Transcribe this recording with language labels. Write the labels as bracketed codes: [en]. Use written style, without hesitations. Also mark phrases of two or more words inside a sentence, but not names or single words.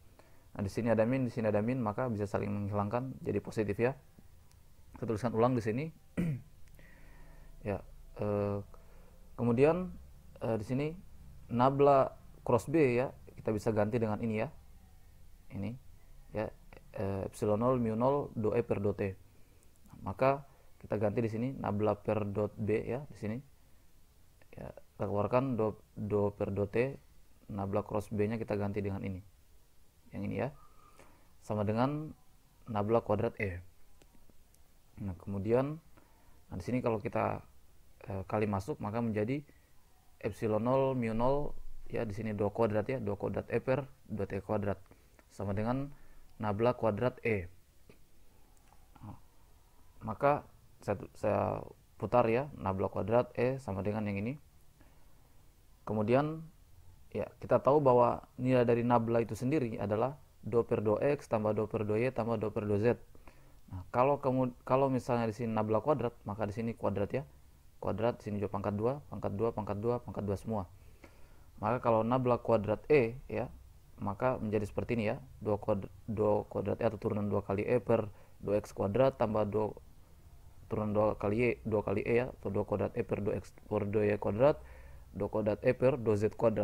[id] Nah, di sini ada min, di sini ada min, maka bisa saling menghilangkan jadi positif ya. Kita tuliskan ulang di sini. Ya. Kemudian di sini nabla cross B ya, kita bisa ganti dengan ini ya. Ini ya, epsilon 0 mu 0 do E per do T. Maka kita ganti di sini nabla per dot B ya, di sini. Ya, kita keluarkan do per do T, nabla cross B-nya kita ganti dengan ini. Yang ini ya. Sama dengan nabla kuadrat E. Nah, kemudian di sini kalau kita kali masuk maka menjadi epsilon 0 mu 0 ya, di sini 2 kuadrat ya, 2 kuadrat E per 2 T kuadrat sama dengan nabla kuadrat E. Nah, maka saya putar ya, nabla kuadrat E sama dengan yang ini. Kemudian ya, kita tahu bahwa nilai dari nabla itu sendiri adalah do per do X tambah do per do Y tambah do per do Z. Nah, kalau misalnya di sini nabla kuadrat, maka di sini kuadrat ya. Kuadrat di sini juga pangkat 2, pangkat 2, pangkat 2, pangkat 2 semua. Maka kalau nabla kuadrat E ya, maka menjadi seperti ini ya. 2 kuadrat E atau turunan 2 kali E per 2X kuadrat tambah 2 turunan 2 kali Y, 2 kali E ya, atau 2 kuadrat E per 2X per 2Y kuadrat, 2 kuadrat E per 2Z kuadrat.